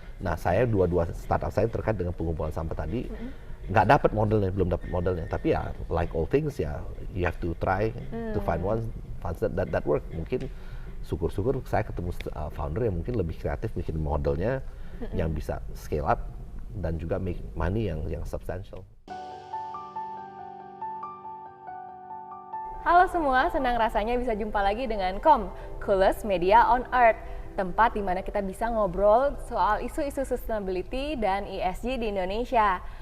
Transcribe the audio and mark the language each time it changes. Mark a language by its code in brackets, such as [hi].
[id] Nah saya dua startup saya terkait dengan pengumpulan sampah tadi nggak dapat modelnya, belum dapat modelnya. Tapi ya [en] like all things [id] ya, [en] you have to try to find one that work. [id] Mungkin syukur-syukur saya ketemu founder yang mungkin lebih kreatif bikin modelnya yang bisa scale up dan juga [en] make money [id] yang substantial. Halo semua, senang rasanya bisa jumpa lagi dengan Coolest Media on Earth, tempat di mana kita bisa ngobrol soal isu-isu sustainability dan ESG di Indonesia.